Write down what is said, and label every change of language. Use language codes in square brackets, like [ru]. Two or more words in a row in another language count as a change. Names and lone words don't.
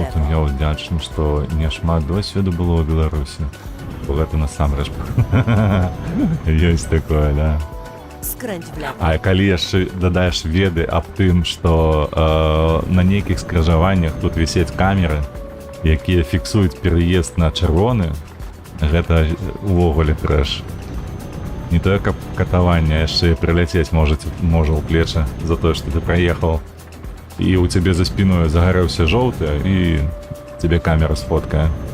[be] Жолтым [pl] lewo. [be] я ўдзячны, што не шмат досведу было ў Беларусі. Бо гэта насамрэч ёсць такое, да. [pl] Skręć w lewo. [be] А калі яшчэ дадаеш веды аб тым, што на нейкіх скрыжаваннях тут вісяць камеры, якія фіксуюць пераезд на чырвоны, гэта увогуле трэш. Не тое, каб катаванне, яшчэ і прыляцець можа ў плечы за тое, што ты праехаў, і ў цябе за спіною загарэўся жоўты, і цябе камера сфоткае.